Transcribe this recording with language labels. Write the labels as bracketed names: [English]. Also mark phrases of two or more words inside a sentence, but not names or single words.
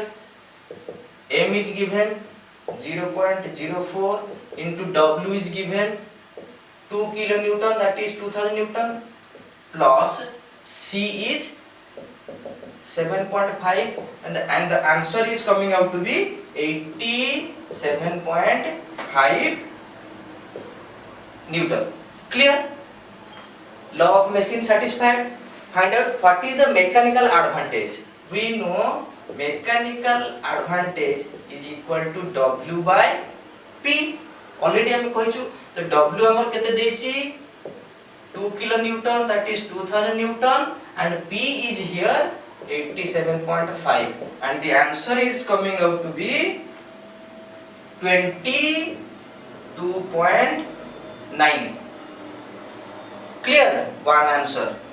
[English] M is given 0.04 into W is given 2 kilonewton, that is 2000 Newton, plus C is 7.5 and the answer is coming out to be 87.5 Newton. Clear? Law of machine satisfied. Find out what is the mechanical advantage. We know mechanical advantage is equal to W by P. Already [Sambalpuri] ହମ କହିଛୁ ତ W ହମର କେତେ ଦେଛି [English] 2 kilonewton, that is 2000 Newton, and P is here 87.5, and the answer is coming out to be 22.9. Clear? One answer.